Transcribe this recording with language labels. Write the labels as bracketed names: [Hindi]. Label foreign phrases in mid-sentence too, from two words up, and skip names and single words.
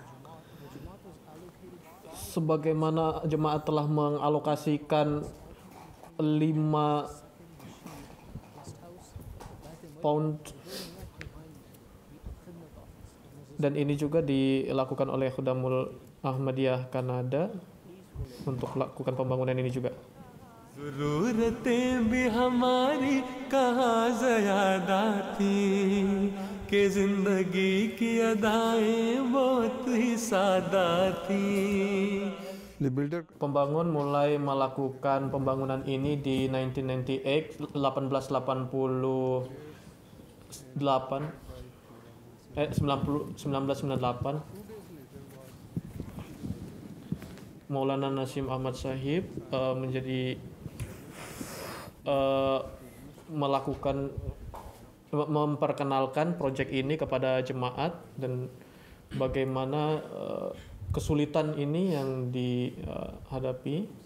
[Indonesian] Sebagaimana jemaat telah mengalokasikan 5 pound, dan ini juga dilakukan oleh Khudamul Ahmadiyah Kanada untuk melakukan pembangunan ini juga. [Hindi] ज़रूरतें भी हमारी कहाँ ज़्यादा थी कि ज़िंदगी की अदाएं बहुत ही सादा थी. [English] The builder [Indonesian] Pembangun mulai melakukan pembangunan ini di 1998, 1998. Maulana Nasim Ahmad Sahib memperkenalkan proyek ini kepada jemaat dan bagaimana kesulitan ini yang dihadapi.